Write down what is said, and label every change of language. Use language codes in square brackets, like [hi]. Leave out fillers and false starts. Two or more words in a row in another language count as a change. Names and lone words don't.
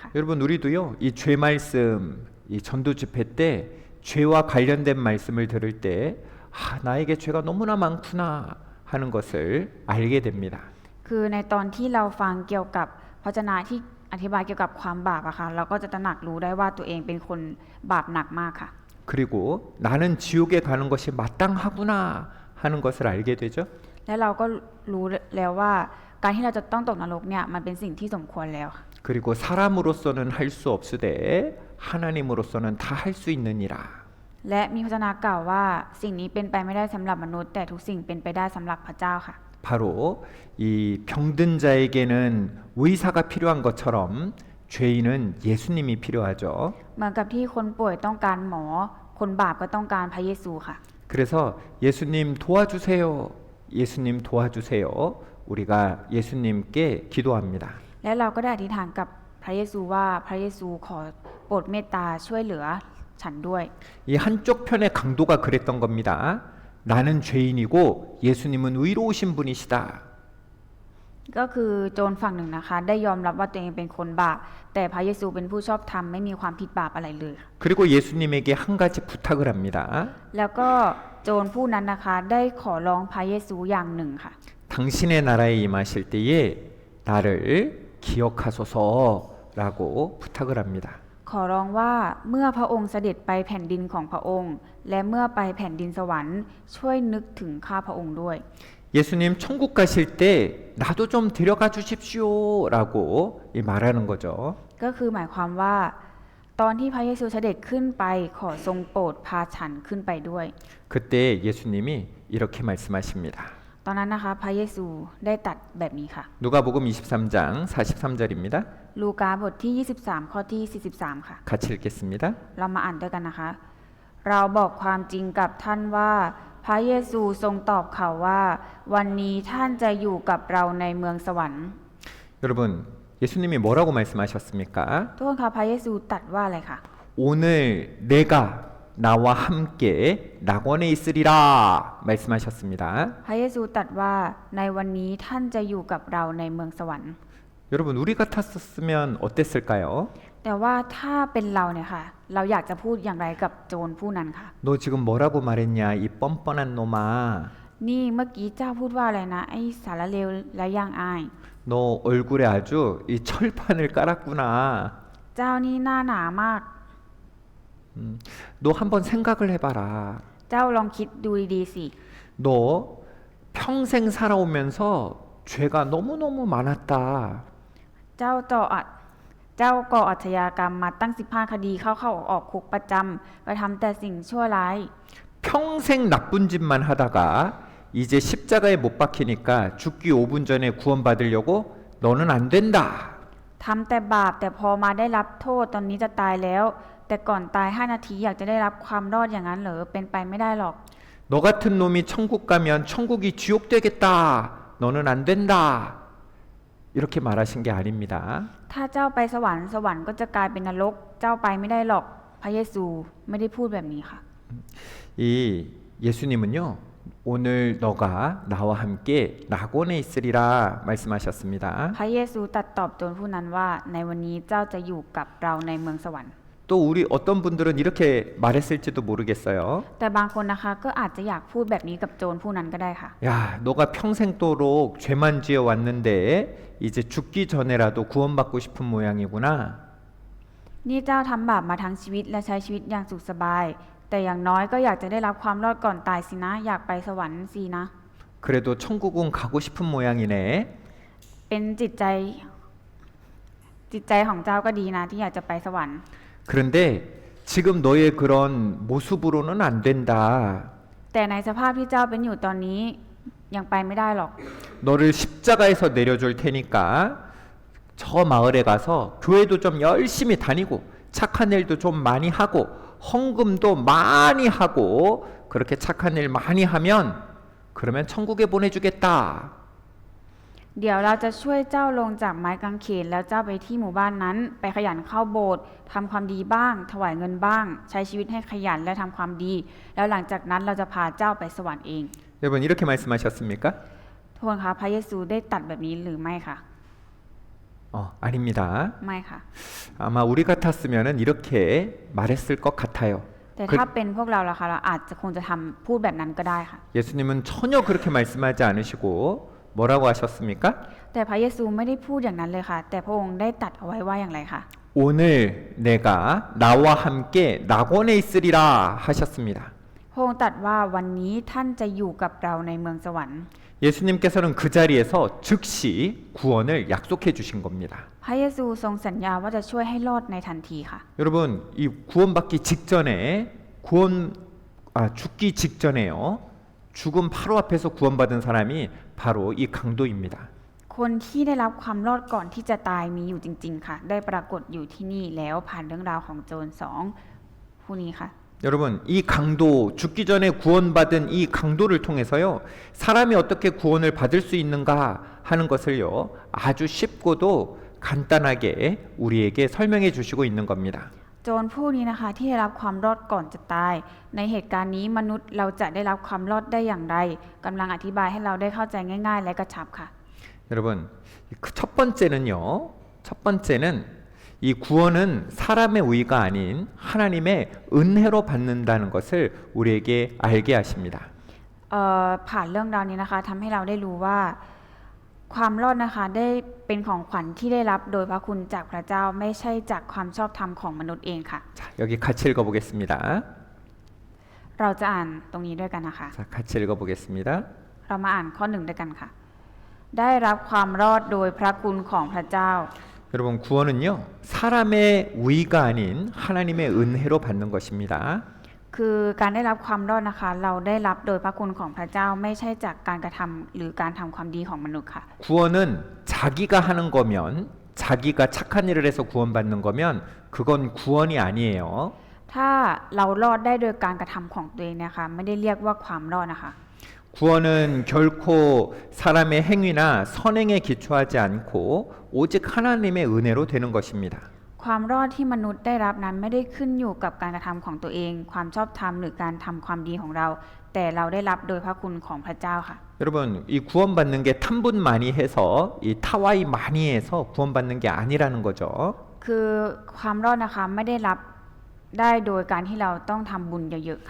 [ko] 여러분 우리도요, 이 죄 말씀, 이 전도 집회 때 죄와 관련된 말씀을 들을 때 나에게 죄가 너무나 많구나 하는 것을 알게 됩니다. [th] คือในตอนที่เราฟังเกี่ยวกับพระวจนะที่อธิบายเกี่ยวกับความบาปอะค่ะเราก็จะตระหนักรู้ได้ว่าตัวเองเป็นคนบาปหนักมากค่ะ [ko] 그리고 나는 지옥에 가는 것이 마땅하구나 하는 것을 알게 되죠. [th] และเราก็รู้แล้วว่าการที่เราจะต้องตกนรกเนี่ยมันเป็นสิ่งที่สมควรแล้ว [ko] 그리고 사람으로서는 할 수 없으되 하나님으로서는 다 할 수 있느니라. [th] และมีพระวจนะกล่าวว่าสิ่งนี้เป็นไปไม่ได้สำหรับมนุษย์แต่ทุกสิ่งเป็นไปได้สำหรับพระเจ้าค่ะ [ko] 바로 이 병든 자에게는 의사가 필요한 것처럼 죄인은 예수님이 필요하죠. [th] เหมือนกับที่คนป่วยต้องการหมอคนบาปก็ต้องการพระเยซูค่ะ [ko] 그래서 예수님 도와주세요. 예수님 도와주세요. 우리가 예수님께 기도합니다. [th] และเราก็ได้อธิษฐานกับพระเยซูว่าพระเยซูขอโปรดเมตตาช่วยเหลือฉันด้วย [ko] 이 한쪽 편의 강도가 그랬던 겁니다. 나는 죄인이고 예수님은 의로우신 분이시다. [th] ก็คือโจรฝั่งหนึ่งนะคะได้ยอมรับว่าตัวเองเป็นคนบาปแต่พระเยซูเป็นผู้ชอบธรรมไม่มีความผิดบาปอะไรเลย [ko] 그리고 예수님에게 한 가지 부탁을 합니다. [th] แล้วก็โจรผู้นั้นนะคะได้ขอร้องพระเยซูอย่างหนึ่งค่ะ [ko] 당신의 나라에 임하실 때에 나를 기억하소서라고 부탁을 합니다. [th] ขอร้องว่าเมื่อพระองค์เสด็จไปแผ่นดินของพระองค์ และเมื่อไปแผ่นดินสวรรค์ช่วยนึกถึงข้าพระองค์ด้วย [ko] 이 예수님 천국 가실 때 나도 좀 데려가 주십시오라고 말하는 거죠. [th] ก็คือหมายความว่า ตอนที่พระเยซูเสด็จขึ้นไปขอทรงโปรดพาฉันขึ้นไปด้วย [ko] 그때 예수님이 이렇게 말씀하십니다. [th] ตอนนั้นนะคะพระเยซูได้ตรัดแบบนี้ค่ะ [ko] 누가복음 23장 43절입니다. [th] ลูกาบทที่ 23 ข้อที่ 43 ค่ะ [ko] 같이 읽겠습니다. [th] เรามาอ่านด้วยกันนะคะ เราบอกความจริงกับท่านว่า พระเยซูทรงตอบเขาว่า วันนี้ท่านจะอยู่กับเราในเมืองสวรรค์ [ko] 여러분, 예수님이 뭐라고 말씀하셨습니까? [th] ทุกคนคะพระเยซูตรัสว่าอะไรคะ [ko] 오늘 내가 나와 함께 낙원에 있으리라 말씀하셨습니다. [th] พระเยซูตรัสว่าในวันนี้ท่านจะอยู่กับเราในเมืองสวรรค์ [ko] 여러분, 우리 같았으면 어땠을까요? [th] แต่ว่าถ้าเป็นเราเนี่ยค่ะ เราอยากจะพูดอย่างไรกับโจรผู้นั้นค่ะ [ko] 너 지금 뭐라고 말했냐 이 뻔뻔한 놈아. [th] นี่เมื่อกี้เจ้าพูดว่าอะไรนะ ไอ้สารเลวและย่างอาย [ko] 너 얼굴에 아주 이 철판을 깔았구나. [th] เจ้านี่หน้าหนามาก [ko] 너 한번 생각을 해봐라. [th] เจ้าลองคิดดูดีๆสิ [ko] 너 평생 살아오면서 죄가 너무너무 많았다. [th] เจ้าก่ออาชญากรรมมาตั้ง15 คดีเข้าออกคุกประจำกระทำแต่สิ่งชั่วร้าย [ko] 평생 나쁜 짓만 하다가 이제 십자가에 못 박히니까 죽기 5분 전에 구원받으려고 너는 안 된다. [th] ทำแต่บาปแต่พอมาได้รับโทษตอนนี้จะตายแล้ว แต่ก่อนตาย5 นาทีอยากจะได้รับความรอดอย่างนั้นเหรอเป็นไปไม่ได้หรอก [ko] 너 같은 놈이 천국 가면 천국이 지옥 되겠다. 너는 안 된다. 이렇게 말하신 게 아닙니다. [th] ถ้าเจ้าไปสวรรค์สวรรค์ก็จะกลายเป็นนรก เจ้าไปไม่ได้หรอก พระเยซูไม่ได้พูดแบบนี้ค่ะ [ko] 이 예수님은요. 오늘 너가 나와 함께 낙원에 있으리라 말씀하셨습니다. [th] พระเยซูตรัสตอบโจรผู้นั้นว่าในวันนี้เจ้าจะอยู่กับเราในเมืองสวรรค์ [ko] 또 우리 어떤 분들은 이렇게 말했을지도 모르겠어요. [th] แต่บางคนนะคะก็อาจจะอยากพูดแบบนี้กับโจรผู้นั้นก็ได้ค่ะ [ko] 야, 너가 평생도록 죄만 지어 왔는데 이제 죽기 전에라도 구원받고 싶은 모양이구나. [th] นี่เจ้าทำบาปมาทั้งชีวิตและใช้ชีวิตอย่างสุขสบาย แต่อย่างน้อยก็อยากจะได้รับความรอดก่อนตายสินะ อยากไปสวรรค์สินะ [ko] 그래도 천국은 가고 싶은 모양이네. [th] เป็นจิตใจของเจ้าก็ดีนะที่อยากจะไปสวรรค์ [ko] 그런데 지금 너의 그런 모습으로는 안 된다. [th] แต่ในสภาพที่เจ้าเป็นอยู่ตอนนี้ยังไปไม่ได้หรอก [ko] 너를 십자가에서 내려줄 테니까 저 마을에 가서 교회도 좀 열심히 다니고 착한 일도 좀 많이 하고 헌금도 많이 하고 그렇게 착한 일 많이 하면 그러면 천국에 보내주겠다. [th] เดี๋ยวเราจะช่วยเจ้าลงจากไม้กางเขนแล้วเจ้าไปที่หมู่บ้านนั้น ไปขยันเข้าโบสถ์ทำความดีบ้าง ถวายเงินบ้าง ใช้ชีวิตให้ขยันและทำความดี แล้วหลังจากนั้นเราจะพาเจ้าไปสวรรค์เอง [ko] 여러분 이렇게 말씀하셨습니까? [th] ทุกคนคะพระเยซูได้ตรัสแบบนี้หรือไม่คะ [ko] 아닙니다. [th] ไม่ค่ะ [ko] 아마 우리 같았으면은 이렇게 말했을 것 같아요. [th] แต่ถ้าเป็นพวกเราล่ะคะเราอาจจะคงจะพูดแบบนั้นก็ได้ค่ะ [ko] 예수님은 전혀 그렇게 말씀하지 않으시고 뭐라고 하셨습니까? [th] แต่พระเยซูไม่ได้พูดอย่างนั้นเลยค่ะ แต่พระองค์ได้ตรัสเอาไว้ว่าอย่างไรคะ [ko] 오늘 내가 나와 함께 낙원에 있으리라 하셨습니다. [th] พระองค์ตรัสว่าวันนี้ท่านจะอยู่กับเราในเมืองสวรรค์ [ko] 예수님께서는 그 자리에서 즉시 구원을 약속해 주신 겁니다. [th] พระเยซูทรงสัญญาว่าจะช่วยให้รอดในทันทีค่ะ [ko] 여러분 이 구원받기 직전에 죽기 직전에요. 죽음 바로 앞에서 구원받은 사람이 바로 이 강도입니다. [th] คนที่ได้รับความรอดก่อนที่จะตายมีอยู่จริงๆค่ะ ได้ปรากฏอยู่ที่นี่แล้วผ่านเรื่องราวของโจร2ผู้นี้ค่ะ [ko] 여러분 이 강도 죽기 전에 구원받은 이 강도를 통해서요 사람이 어떻게 구원을 받을 수 있는가 하는 것을요 아주 쉽고도 간단하게 우리에게 설명해 주시고 있는 겁니다. [th] โจรผู้นี้นะคะที่ได้รับความรอดก่อนจะตาย ในเหตุการณ์นี้มนุษย์เราจะได้รับความรอดได้อย่างไรกำลังอธิบายให้เราได้เข้าใจง่ายๆและกระชับค่ะ [ko] 여러분 첫 번째는요 첫 번째는 이 구원은 사람의 의가 아닌 하나님의 은혜로 받는다는 것을 우리에게 알게 하십니다. [th] ผ่านเรื่องราวนี้นะคะทำให้เราได้รู้ว่าความรอดนะคะได้เป็นของขวัญที่ได้รับโดยพระคุณจากพระเจ้าไม่ใช่จากความชอบธรรมของมนุษย์เองค่ะ [ko] 자, 여기 같이 읽어보겠습니다. [th] เราจะอ่านตรงนี้ด้วยกันนะคะ [ko] 자, 같이 읽어보겠습니다. [th] เรามาอ่านข้อหนึ่งด้วยกันค่ะ ได้รับความรอดโดยพระคุณของพระเจ้า [ko] 여러분 구원은요 사람의 의가 아닌 하나님의 은혜로 받는 것입니다. [th] คือการได้รับความรอดนะคะ เราได้รับโดยพระคุณของพระเจ้าไม่ใช่จากการกระทำหรือการทำความดีของมนุษย์ค่ะ [ko] 구원은 자기가 하는 거면 자기가 착한 일을 해서 구원받는 거면 그건 구원이 아니에요. [th] ถ้าเรารอดได้โดยการกระทำของตัวเองนะคะไม่ได้เรียกว่าความรอดนะคะ [ko] 구원은 결코 사람의 행위나 선행에 기초하지 않고 오직 하나님의 은혜로 되는 것입니다. [th] ความรอดที่มนุษย์ได้รับนั้นไม่ได้ขึ้นอยู่กับการกระทำของตัวเอง ความชอบธรรมหรือการทำความดีของเรา แต่เราได้รับโดยพระคุณของพระเจ้าค่ะ [ko] 여러분 이 구원받는 게 탐분 많이 해서 이 타와이 많이 해서 구원받는 게 아니라는 거죠. [th] คือความรอดนะคะไม่ได้รับได้โดยการที่เราต้องทำบุญเยอะๆค่ะ